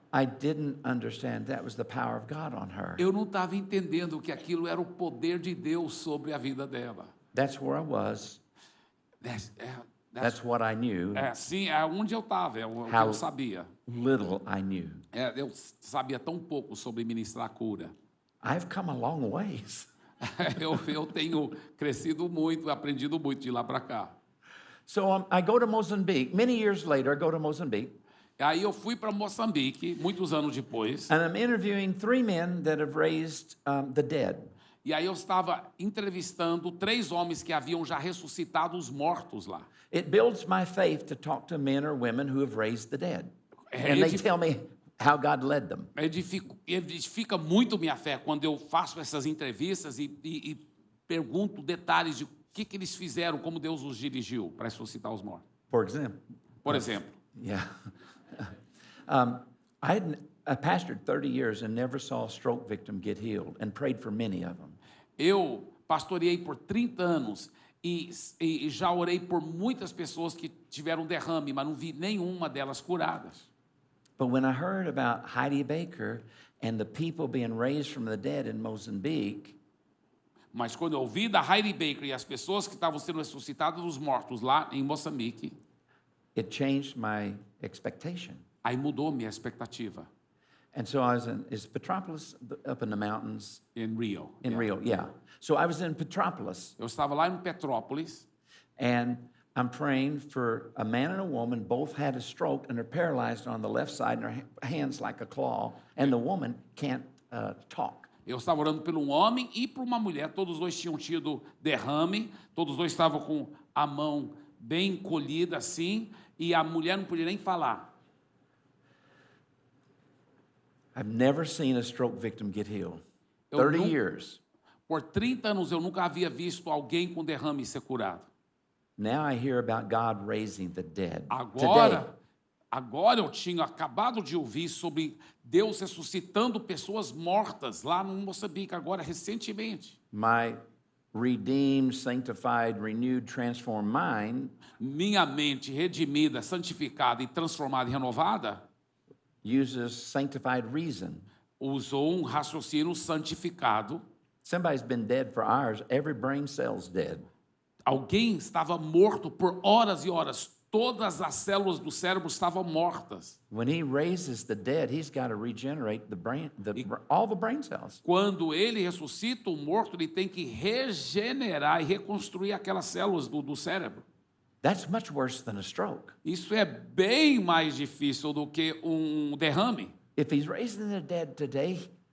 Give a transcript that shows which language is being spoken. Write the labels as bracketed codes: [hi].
[en] I didn't understand that was the power of God on her. [pt] Eu não estava entendendo que aquilo era o poder de Deus sobre a vida dela. [en] That's where I was. That's what I knew. [pt] Sim, é onde eu estava, é o que eu sabia. [en] Little I knew. [pt] Eu sabia tão pouco sobre ministrar a cura. [en] I've come a long ways. [pt] Eu tenho crescido muito, aprendido muito de lá para cá. [en] So I go to Mozambique. Many years later, I go to Mozambique. [pt] Aí eu fui para Moçambique, muitos anos depois. [en] And I'm interviewing 3 men that have raised the dead. [pt] E aí eu estava entrevistando 3 homens que haviam já ressuscitado os mortos lá. [en] It builds my faith to talk to men or women who have raised the dead. And they tell me how God led them. [pt] Edifica muito minha fé quando eu faço essas entrevistas e pergunto detalhes de o que eles fizeram, como Deus os dirigiu para ressuscitar os mortos. [en] For example. [pt] Por exemplo. [en] Yeah. I pastored 30 years and never saw a stroke victim get healed and prayed for many of them. [pt] Eu pastoreei por 30 anos e já orei por muitas pessoas que tiveram derrame, mas não vi nenhuma delas curadas. [en] But when I heard about Heidi Baker and the people being raised from the dead in Mozambique, [pt] mas quando eu ouvi da Heidi Baker e as pessoas que estavam sendo ressuscitadas dos mortos lá em Moçambique, [en] it changed my expectation. [pt] Aí mudou minha expectativa. [en] And so I was in Petropolis up in the mountains. In Rio. In Rio, yeah. So I was in Petropolis. [pt] Eu estava lá em Petrópolis. [en] And I'm praying for a man and a woman, both had a stroke and they're paralyzed on the left side and their hands like a claw, and the woman can't talk. [pt] Eu estava orando por um homem e por uma mulher, todos os dois tinham tido derrame, todos os dois estavam com a mão bem encolhida assim, e a mulher não podia nem falar. [en] I've never seen a stroke victim get healed. 30 years. [pt] Por 30 anos eu nunca havia visto alguém com derrame ser curado. [en] Now I hear about God raising the dead. [pt] Agora eu tinha acabado de ouvir sobre Deus ressuscitando pessoas mortas lá no Moçambique, agora recentemente. [en] My redeemed, sanctified, renewed, transformed mind, [pt] minha mente redimida, santificada e transformada e renovada, [en] uses sanctified reason. [pt] Usou raciocínio santificado. [en] Somebody's been dead for hours, every brain cell's dead. [pt] Alguém estava morto por horas e horas. Todas as células do cérebro estavam mortas. [en] When he raises the dead, he's got to regenerate all the brain cells. [pt] Quando ele ressuscita o morto, ele tem que regenerar e reconstruir aquelas células do cérebro. [en] That's much worse than a stroke. [pt] Isso é bem mais difícil do que derrame. [en] If he's raising the dead today,